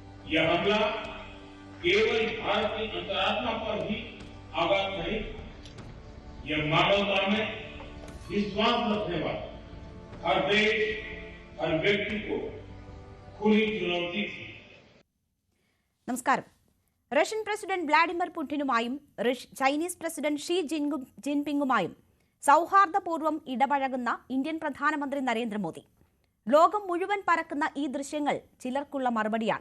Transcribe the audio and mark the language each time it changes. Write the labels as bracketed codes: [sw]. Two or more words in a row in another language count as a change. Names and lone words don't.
[hi] यह हमला केवल भारत की अंतरात्मा पर ही आघात नहीं, यह मानवता में विश्वास रखने वाले हर देश, हर व्यक्ति को खुली चुनौती थी. [ml] നമസ്കാരം. റഷ്യൻ പ്രസിഡന്റ് വ്ളാഡിമിർ പുടിനുമായും ചൈനീസ് പ്രസിഡന്റ് ഷീ ജിൻപിങ്ങുമായും സൗഹാർദ്ദപൂർവ്വം ഇടപഴകുന്ന ഇന്ത്യൻ പ്രധാനമന്ത്രി നരേന്ദ്രമോദി. ലോകം മുഴുവൻ പരക്കുന്ന ഈ ദൃശ്യങ്ങൾ ചിലർക്കുള്ള മറുപടിയാണ്.